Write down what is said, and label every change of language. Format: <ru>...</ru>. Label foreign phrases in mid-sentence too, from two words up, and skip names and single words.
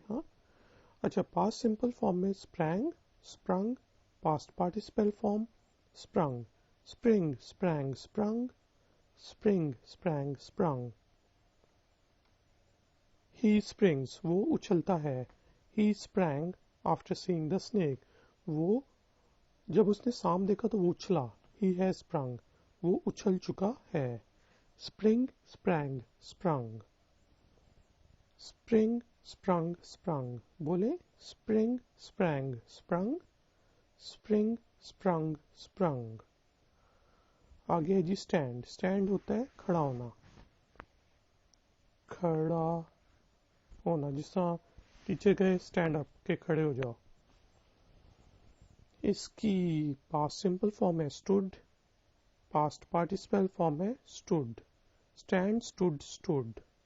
<hi>हाँ, अच्छा,</hi> <en>past simple form में sprang, sprung, past participle form sprung, spring sprang sprung, spring sprang sprung, स्प्रिंग स्प्रैंग स्प्रंग। He springs,</en> <hi>वो उछलता है।</hi> <en>He sprang after seeing the snake,</en> <hi>वो जब उसने सांप देखा तो वो उछला।</hi> <en>He has sprung,</en> <hi>वो उछल चुका है।</hi> <en>Spring, sprang, sprung, spring, sprung, sprung बोले, spring, sprang, sprung, spring, sprung, sprung।</en> <hi>आगे है जी स्टैंड, स्टैंड होता है खड़ा होना, खड़ा होना। जिस तरह टीचर कहे</hi> <en>stand up,</en> <hi>के खड़े हो जाओ। इसकी</hi> <en>past simple form</en> <hi>है स्टूड,</hi> <en>past participle form</en> <hi>है स्टूड,</hi> <en>stand, stood, stood.</en>